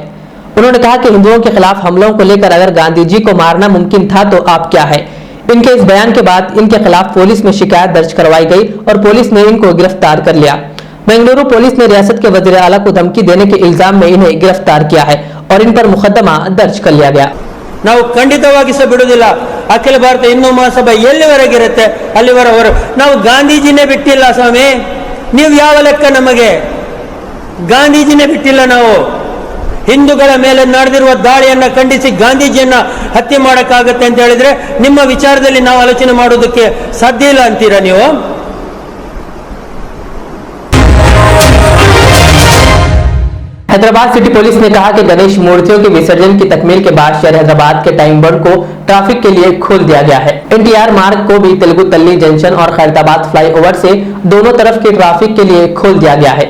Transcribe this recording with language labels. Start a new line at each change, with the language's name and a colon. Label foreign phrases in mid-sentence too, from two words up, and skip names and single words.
Hindi: उन्होंने कहा कि हिंदुओं के खिलाफ हमलों को लेकर अगर गांधी जी को मारना मुमकिन था तो आप क्या है। इनके इस बयान के बाद इनके खिलाफ पुलिस में शिकायत दर्ज करवाई गई और पुलिस ने इनको गिरफ्तार कर लिया। बेंगलुरु पुलिस ने रियासत के वजीर आला को धमकी देने के इल्जाम में इन्हें गिरफ्तार किया है और इन पर मुकदमा दर्ज कर लिया गया।
Kannada: ನಾವು ಖಂಡಿತವಾಗಿ ಸಹ ಬಿಡುವುದಿಲ್ಲ। ಅಖಿಲ ಭಾರತ ಹಿಂದೂ ಮಹಾಸಭಾ ಎಲ್ಲಿವರೆಗೆ ಇರುತ್ತೆ ಅಲ್ಲಿವರೆಗೆ ನಾವು ಗಾಂಧೀಜಿನೇ ಬಿಟ್ಟಿಲ್ಲ ಸ್ವಾಮಿ, ನೀವು ಯಾವ ಲೆಕ್ಕ ನಮಗೆ? ಗಾಂಧೀಜಿನೇ ಬಿಟ್ಟಿಲ್ಲ ನಾವು। ಹಿಂದೂಗಳ ಮೇಲೆ ನಡೆದಿರುವ ದಾಳಿಯನ್ನ ಖಂಡಿಸಿ ಗಾಂಧೀಜಿಯನ್ನ ಹತ್ಯೆ ಮಾಡಕ್ಕಾಗತ್ತೆ ಅಂತ ಹೇಳಿದ್ರೆ ನಿಮ್ಮ ವಿಚಾರದಲ್ಲಿ ನಾವು ಆಲೋಚನೆ ಮಾಡೋದಕ್ಕೆ ಸಾಧ್ಯ ಇಲ್ಲ ಅಂತೀರಾ ನೀವು?
Hindi: हैदराबाद सिटी पुलिस ने कहा कि गणेश मूर्तियों के विसर्जन की तकमील के बाद शहर हैदराबाद के टाइम बोर्ड को ट्रैफिक के लिए खोल दिया गया है। NTR मार्ग को भी तेलुगु तल्ली जंक्शन और खैरताबाद फ्लाईओवर से दोनों तरफ के ट्रैफिक के लिए खोल दिया गया है।